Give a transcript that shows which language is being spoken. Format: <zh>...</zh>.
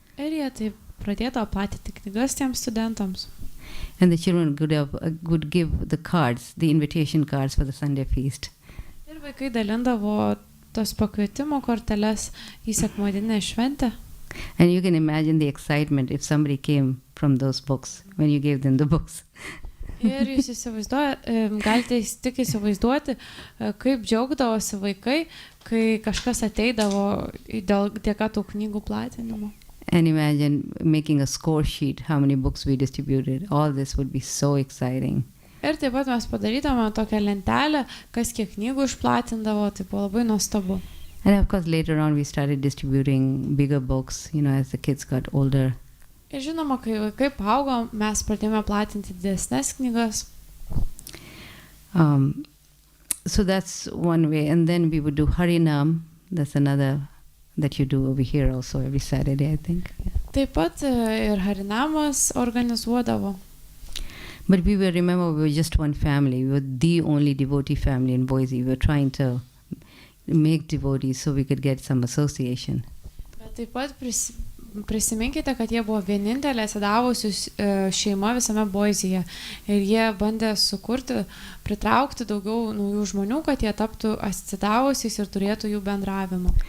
<lt>Ir jie taip pradėdavo platinti knygas tiems studentams.</lt> <en>And the children would give the cards, the invitation cards for the Sunday feast.</en> <lt>Ir vaikai dalindavo tos pakvietimo korteles į sekmadieninę šventę.</lt> <en>And you can imagine the excitement if somebody came from those books when you gave them the books.</en> <lt>Ir jūs galite tik įsivaizduoti, kaip džiaugdavosi vaikai, kai kažkas ateidavo dėka tų knygų platinimo.</lt> <en>And imagine making a score sheet, how many books we distributed. All this would be so exciting.</en> <lt>Ir taip pat mes padarydavome tokią lentelę, kas kiek knygų išplatindavo, tai buvo labai nuostabu.</lt> <en>And of course later on we started distributing bigger books, as the kids got older.</en> <lt>Ir žinoma, kai vaikai paaugo, mes pradėjome platinti didesnes knygas.</lt> <en>So that's one way. And then we would do Harinam. That's another that you do over here also every Saturday, I think.</en> <lt>Taip pat ir Harinamas organizuodavo.</lt> <en>But remember, we were just one family. We were the only devotee family in Boise. We were trying to make devotees so we could get some association.</en> <lt>Bet taip pat prisiminkite, kad jie buvo vienintelė atsidavusi šeima visame Boisyje. Ir jie bandė pritraukti daugiau naujų žmonių, kad jie taptų atsidavusiais ir turėtų jų bendravimą.</lt>